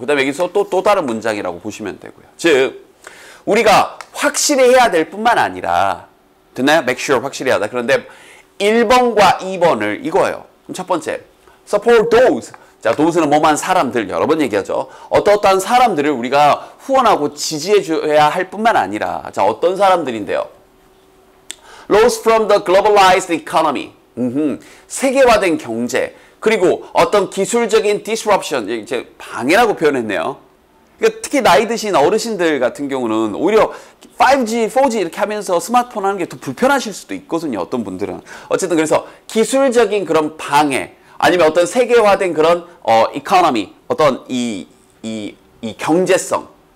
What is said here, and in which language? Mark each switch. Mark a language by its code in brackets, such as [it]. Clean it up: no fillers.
[ko] 그 다음에 여기서 또 다른 문장이라고 보시면 되고요. 즉, 우리가 확실히 해야 될 뿐만 아니라, 됐나요? [en] make sure [ko] 확실히 하다. 그런데 1번과 2번을 이거예요. 그럼 첫 번째, [en] support those. [ko] 자, those는 뭐만 사람들, 여러 번 얘기하죠. 어떠한 사람들을 우리가 후원하고 지지해줘야 할 뿐만 아니라, 자, 어떤 사람들인데요? [en] Loss from the globalized economy. [ko] 세계화된 경제. 그리고 어떤 기술적인 disruption, 이제 방해라고 표현했네요. 그러니까 특히 나이 드신 어르신들 같은 경우는 오히려 5G, 4G 이렇게 하면서 스마트폰 하는 게 더 불편하실 수도 있거든요. 어떤 분들은. 어쨌든 그래서 기술적인 그런 방해, 아니면 어떤 세계화된 그런 economy, 어떤 이 경제성.